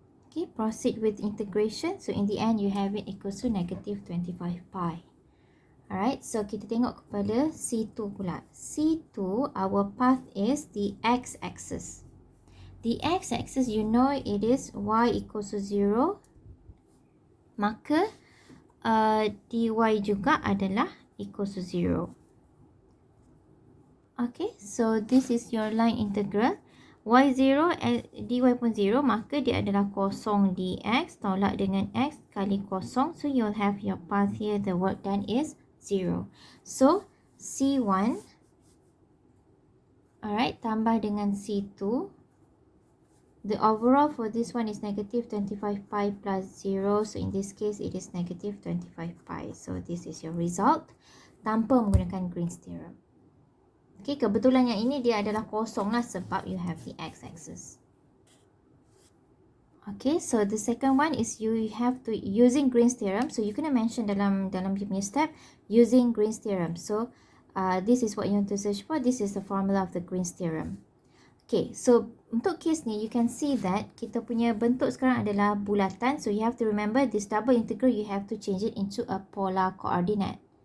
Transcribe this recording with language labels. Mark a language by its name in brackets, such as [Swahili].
[English] Okay, proceed with integration. So in the end, you have it equals to negative 25 pi. Alright, so [Malay] kita tengok kepada C2 pula. [English] C2, our path is the x-axis. The x-axis, you know it is y equals to 0. [Malay] Maka dy juga adalah [English] equals to 0. Okay, so this is your line integral. [Malay] Y0, dy pun 0, maka dia adalah kosong dx, tolak dengan x kali kosong. [English] So you'll have your path here, the work done is 0. So C1 [Malay] Alright, tambah dengan C2. [English] The overall for this one is negative 25 pi plus 0. So in this case, it is negative 25 pi. So this is your result [Malay] tanpa menggunakan Green's theorem. Okay, kebetulan yang ini dia adalah kosong lah sebab [English] you have the x-axis. Okay, so the second one is you have to using Green's theorem. So you kena mention dalam you punya step using Green's theorem. So this is what you want to search for. This is the formula of the Green's theorem. [Malay] Okay, so untuk case ni [English] you can see that [Malay] kita punya bentuk sekarang adalah bulatan. [English] So you have to remember this double integral you have to change it into a polar coordinate.